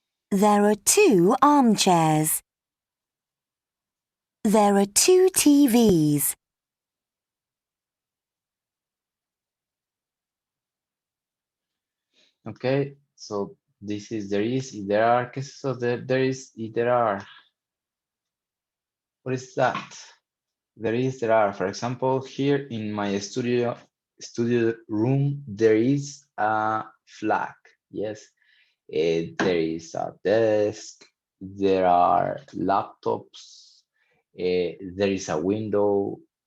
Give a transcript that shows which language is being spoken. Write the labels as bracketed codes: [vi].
[en] There are 2 armchairs. There are 2 TVs. Okay, so this is there is, there are. [es] ¿Qué es eso de [en] there is [es] y [en] there are? What is that? There is, there are. For example, here in my studio room, there is a flag. Yes, there is a desk. There are laptops. There is a window.